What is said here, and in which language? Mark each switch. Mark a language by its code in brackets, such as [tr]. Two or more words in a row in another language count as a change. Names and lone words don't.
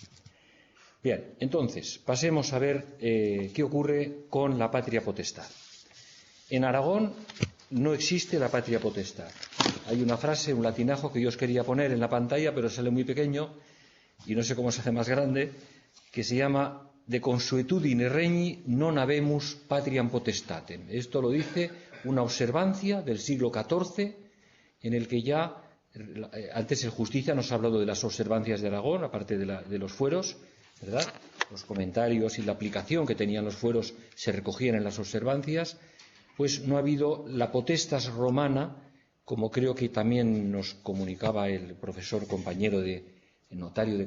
[es] Bien, entonces, pasemos a ver qué ocurre con la patria potestad. En Aragón no existe la patria potestad. Hay una frase, un latinajo que yo os quería poner en la pantalla, pero sale muy pequeño y no sé cómo se hace más grande, que se llama [la] de consuetudine regni non habemus patriam potestatem. [es] Esto lo dice una observancia del siglo XIV, en el que ya, antes el Justicia nos ha hablado de las observancias de Aragón, aparte de los fueros, ¿verdad? Los comentarios y la aplicación que tenían los fueros se recogían en las observancias. Pues no ha habido la potestas romana, como creo que también nos comunicaba el profesor compañero el notario de